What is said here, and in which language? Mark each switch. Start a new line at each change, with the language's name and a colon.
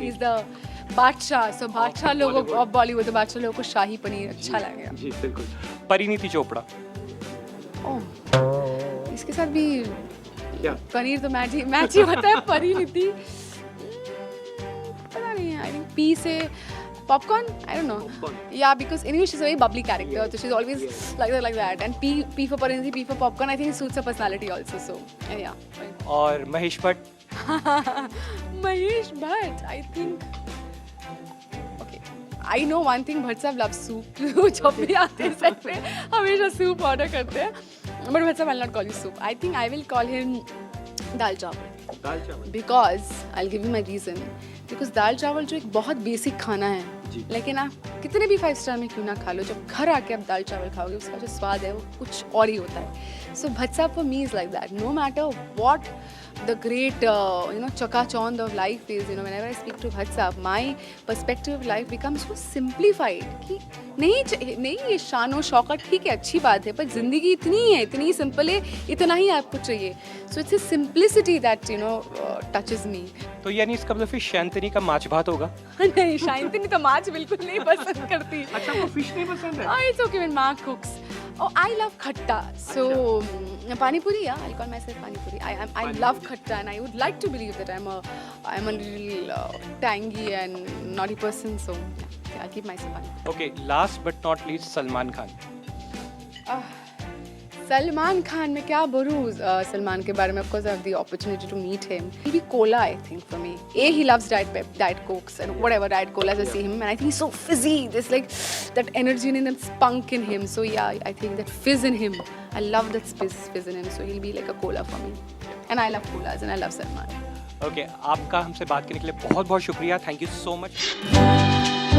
English: he is the Badshah, so
Hindi: बादशाह लोगों को, ऑफ बॉलीवुड बादशाह लोगों को शाही पनीर अच्छा लगेगा। जी बिल्कुल। परिणीति चोपड़ा। ओह, इसके साथ भी क्या? पनीर तो मैच ही होता है।
English: Parineeti
Hindi: पता नहीं,
English: I think P से popcorn, I don't know. Popcorn. Yeah, because anyway she's a very bubbly character, so she's always like that. And P for Parinthi, P for popcorn. I think it suits her personality also. So yeah.
Hindi: और Mahesh Bhatt.
English: Mahesh Bhatt, I think. Okay, I know one thing. Bhatt sahab love soup.
Hindi: जब भी आते हैं set पे हमेशा soup order करते हैं.
English: But Bhatt sahab, I'll not call you soup. I think I will call him dal chawal.
Hindi: दाल चावल।
English: Because I'll give you my reason.
Hindi: Because दाल चावल जो एक बहुत बेसिक खाना है, लेकिन आप कितने भी 5 स्टार में क्यों ना खा लो, जब घर आके आप दाल चावल खाओगे उसका जो स्वाद है वो कुछ और ही होता है।
English: so Bhatt sahab for me is like that, no matter what the great chakachond of life is, whenever I speak to Bhatt sahab, my perspective of life becomes so simplified
Hindi: कि नहीं ये शान शौकत ठीक है, अच्छी बात है, पर जिंदगी इतनी है, इतनी सिंपल है, इतना ही आपको चाहिए।
English: So it's a simplicity that touches me.
Hindi: तो यानी इसका मतलब फिर शैंतनी का माछ भात होगा? नहीं, शांतिनी तो माछ बिल्कुल नहीं पसंद करती। अच्छा, आपको फिश नहीं पसंद है?
English: It's okay when Ma cooks. Oh, I love khatta. So, pani puri, yeah, I'll call myself pani puri. I love khatta, and I would like to believe that I'm a little tangy and naughty person. So, yeah, I'll keep myself pani puri. Okay, last but not least, Salman Khan. Salman Khan में क्या बोलूँ सलमान के बारे में? Of course, I have the opportunity to meet him. Maybe cola, I think, for me. He loves diet cokes and whatever diet colas I see him, and I think he's so fizzy. There's like that energy in him, that spunk in him. So yeah, I think that fizz in him. I love that fizz in him. So he'll be like a cola for me. And I love colas and I love Salman.
Hindi: Okay, आपका हमसे बात करने के लिए बहुत बहुत शुक्रिया।
English: Thank you so much.